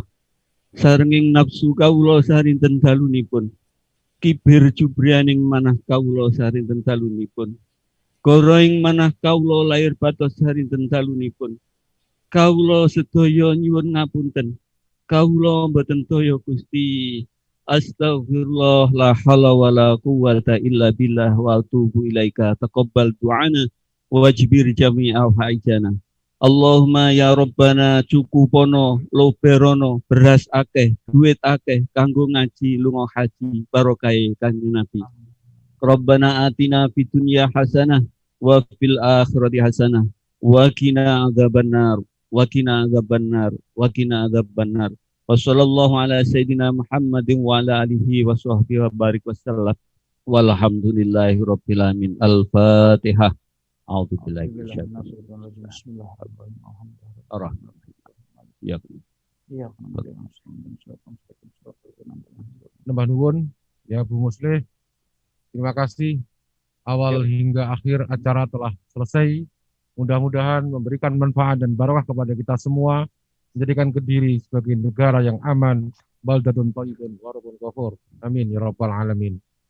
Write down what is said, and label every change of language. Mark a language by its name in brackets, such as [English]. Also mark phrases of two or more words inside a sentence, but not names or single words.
[Javanese] Sarenging nafsu kawula sarinten dalunipun, kibir jubrianing manah kawula sarinten dalunipun. Goroing manah kawula lair batos sarinten dalunipun. Kawula sedaya nyuwun ngapunten. Kawula mboten toya Gusti. [Arabic] أستغفر الله لا حول ولا قوة إلا بالله وأتوب إليك. تقبل دعاءنا واجبر جميع حاجاتنا. اللهم يا ربنا [Javanese] cukupono loberono beras akeh duit akeh kanggo ngaji lunga haji barokai Kanjeng Nabi. [Arabic] ربنا آتنا في الدنيا حسنة وفي الآخرة حسنة وقنا عذاب النار وقنا عذاب النار وقنا عذاب النار wa qina adzabannar wa qina adzabannar. وصلى الله على سيدنا محمد وعلى آله وصحبه وبارك وسلم. والحمد لله رب العالمين. Al-Fatihah. أعوذ بالله من الشيطان الرجيم. [Javanese] Nembah nuwun ya Bu Muslih. [Indonesian] Terima kasih. Awal hingga akhir acara telah selesai. Mudah-mudahan memberikan manfaat dan barokah kepada kita semua, menjadikan Kediri sebagai negara yang aman, [Arabic] بلدة طيبة ورب غفور. آمين يا رب العالمين.